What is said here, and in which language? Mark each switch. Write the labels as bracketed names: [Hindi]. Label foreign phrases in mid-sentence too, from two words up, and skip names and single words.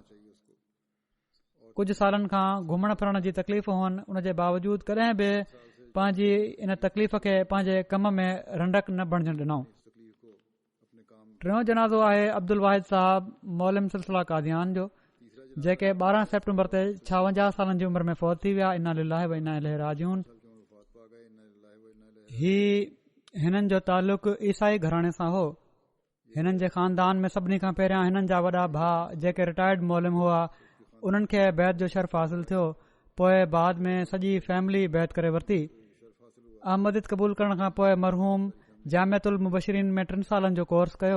[Sindhi] कुझु सालनि खां घुमण फिरण जी तकलीफ़ हुअनि, उन जे बावजूदु कॾहिं बि पंहिंजी इन तकलीफ़ खे पंहिंजे कम में रंडक न बणजण ॾिनऊं। टियों जनाज़ो आहे अब्दुल वाहिद साहब मौलम सिलसिला कादियान जो, जेके 12 सेप्टेम्बर ते 56 सालनि जी उमिरि में फ़ौत थी विया। [Arabic] إنا لله و إنا إليه راجعون. [Sindhi] ही हिननि जो तालुक़ ईसाई घराणे सां हो। हिननि जे ख़ानदान में सभिनी खां पहिरियां हिननि जा वॾा भाउ जेके रिटायर्ड मौलम हुआ उन्हनि खे बैत जो शर्फ़ हासिल थियो। पोइ बाद में सॼी फैमिली बैत करे वरिती। अहमदियत क़बूल करण खां पोइ मरहूम जामिअतुल मुबशिरीन में 3 सालनि जो कोर्स कयो।